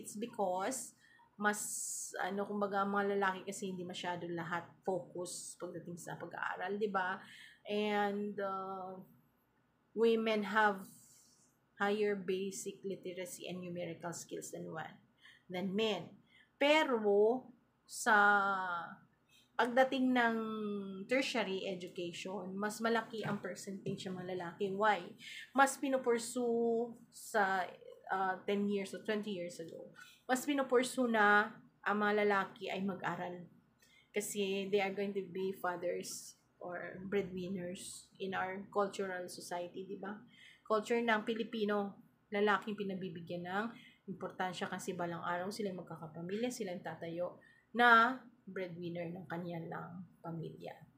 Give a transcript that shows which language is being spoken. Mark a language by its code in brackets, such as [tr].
[tl] It's because mas kumbaga mga lalaki kasi hindi masyado lahat focus pagdating sa pag-aaral, 'di ba? [en] And women have higher basic literacy and numerical skills than men. [tl] Pero sa pagdating ng tertiary education, mas malaki ang percentage ng mga lalaki. Why? Mas pinupursue sa 10 years or 20 years ago. Mas pinupursue na ang mga lalaki ay mag-aral. [en] Kasi they are going to be fathers or breadwinners in our cultural society, di ba? [tl] Culture ng Pilipino, lalaking pinabibigyan ng importansya kasi balang araw sila magkakapamilya, sila tatayo na breadwinner ng kanilang pamilya.